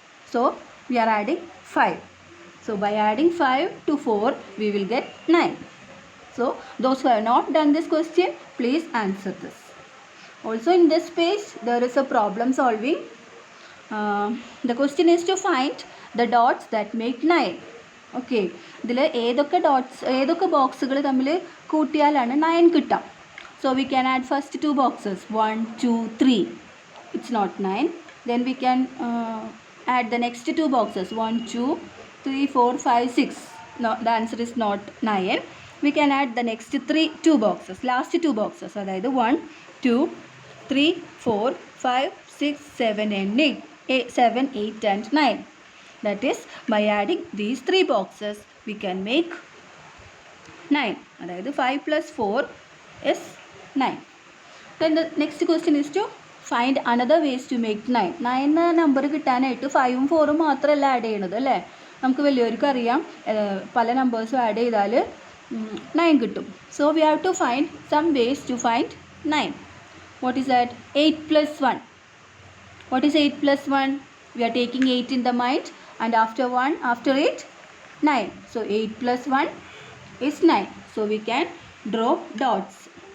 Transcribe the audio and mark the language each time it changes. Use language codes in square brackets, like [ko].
[en] So we are adding 5. So by adding 5 to 4, we will get 9. So those who have not done this question, please answer this. Also in this page, there is a problem solving. The question is to find the dots that make 9. [ml] Okay, ഇതിൽ ഏതൊക്കെ ബോക്സുകൾ തമ്മിൽ കൂട്ടിയാലാണ് 9 കിട്ടുക. [en] So we can add first 2 boxes 1, 2, 3. It's not 9. Then we can add the next 2 boxes 1, 2, 3, 4, 5, 6. No, the answer is not 9. We can add the next 2 boxes, last 2 boxes. [ml] അതായത് 1, 2, 3, 4, 5, 6, 7 and 8. [en] 7, 8 and 9. That is, by adding these 3 boxes, we can make 9. അതായത് 5 plus 4 is 9. Then the next question is to find another ways to make 9. [ml] 9 number കിട്ടാനായിട്ട് 5ഉം 4ഉം മാത്രമല്ല add ചെയ്യണത് അല്ലേ. നമുക്ക് വലിയവർക്ക് അറിയാം പല നമ്പേഴ്സും add ചെയ്താൽ 9 കിട്ടും. [en] So we have to find some ways to find 9. What is that? 8 plus 1. What is 8 plus 1? We are taking 8 in the mind, and after 8, 9. So 8 plus 1 is 9. So we can draw dots.